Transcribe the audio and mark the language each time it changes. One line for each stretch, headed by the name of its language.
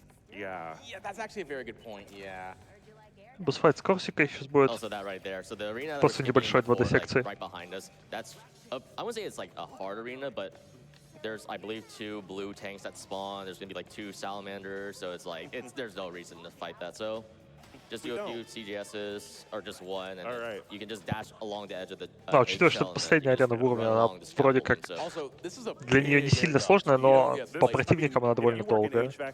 English: Yeah, that's actually a very good point, yeah.
Russian: Босс-файт с Корсикой сейчас будет после небольшой 2D секции.
English: There's, I believe, 2 blue tanks that spawn. There's gonna be like 2 salamanders, so it's like there's no reason to fight that. So just do a few CGSs or just one, and you can just dash along the edge of the.
Russian: Учитывая, что последняя арена в уровне, она вроде как для нее не сильно сложная, но по противникам она довольно долгая.